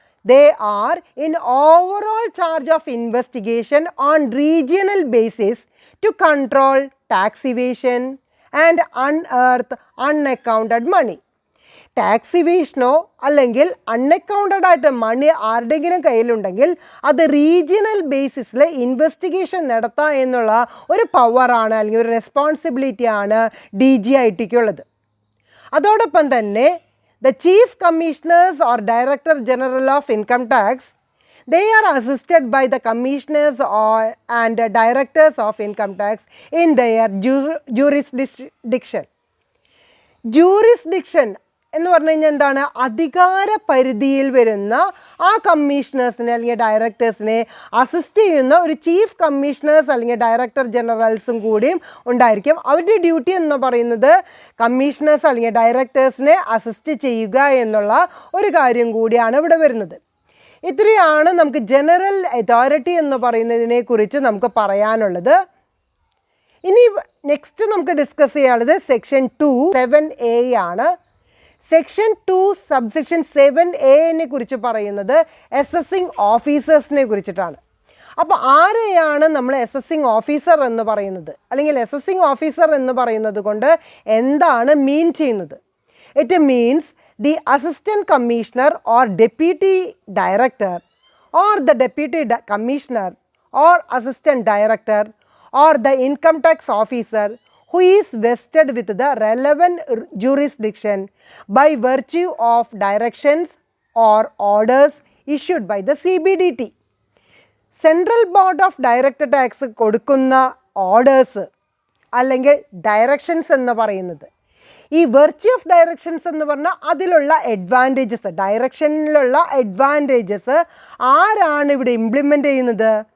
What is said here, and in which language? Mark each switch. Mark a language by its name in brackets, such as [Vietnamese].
[English] They are in overall charge of investigation on regional basis to control tax evasion and unearth unaccounted money. [Malayalam] Tax ഇവേഷനോ അല്ലെങ്കിൽ unaccounted ആയിട്ട് മണി ആരുടെയെങ്കിലും കയ്യിലുണ്ടെങ്കിൽ അത് regional ബേസിസിൽ investigation നടത്തുക എന്നുള്ള ഒരു പവറാണ് അല്ലെങ്കിൽ ഒരു റെസ്പോൺസിബിലിറ്റിയാണ് DGITക്കുള്ളത്. അതോടൊപ്പം തന്നെ [English] the chief commissioners or director general of income tax, they are assisted by the commissioners and directors of income tax in their jurisdiction. [Malayalam] Jurisdiction എന്ന് പറഞ്ഞു കഴിഞ്ഞാൽ എന്താണ്? അധികാര പരിധിയിൽ വരുന്ന ആ കമ്മീഷണേഴ്സിനെ അല്ലെങ്കിൽ ഡയറക്ടേഴ്സിനെ അസിസ്റ്റ് ചെയ്യുന്ന ഒരു ചീഫ് കമ്മീഷണേഴ്സ് അല്ലെങ്കിൽ ഡയറക്ടർ ജനറൽസും കൂടിയും ഉണ്ടായിരിക്കും. അവരുടെ ഡ്യൂട്ടി എന്ന് പറയുന്നത് കമ്മീഷണേഴ്സ് അല്ലെങ്കിൽ ഡയറക്ടേഴ്സിനെ അസിസ്റ്റ് ചെയ്യുക എന്നുള്ള ഒരു കാര്യം കൂടിയാണ് ഇവിടെ വരുന്നത്. ഇത്രയാണ് നമുക്ക് ജനറൽ അതോറിറ്റി എന്ന് പറയുന്നതിനെ കുറിച്ച് നമുക്ക് പറയാനുള്ളത്. ഇനി നെക്സ്റ്റ് നമുക്ക് ഡിസ്കസ് ചെയ്യാനുള്ളത് സെക്ഷൻ 2(7)(a) ആണ്. സെക്ഷൻ 2 സബ്സെക്ഷൻ 7(a)നെ കുറിച്ച് പറയുന്നത് അസസിങ് ഓഫീസേഴ്സിനെ കുറിച്ചിട്ടാണ്. അപ്പോൾ ആരെയാണ് നമ്മൾ അസസിങ് ഓഫീസർ എന്ന് പറയുന്നത്, അല്ലെങ്കിൽ അസസിങ് ഓഫീസർ എന്ന് പറയുന്നത് കൊണ്ട് എന്താണ് മീൻ ചെയ്യുന്നത്? [English] It means the assistant commissioner or deputy director or the deputy commissioner or assistant director or the income tax officer who is vested with the relevant jurisdiction by virtue of directions or orders issued by the CBDT. [Malayalam] Central board of direct tax കൊടുക്കുന്ന orders അല്ലെങ്കിൽ directions എന്ന് പറയുന്നത്, ഈ virtue of directions എന്ന് പറഞ്ഞാൽ അതിലുള്ള advantages, ഡയറക്ഷനിലുള്ള advantages ആരാണ് ഇവിടെ ഇംപ്ലിമെൻ്റ് ചെയ്യുന്നത്?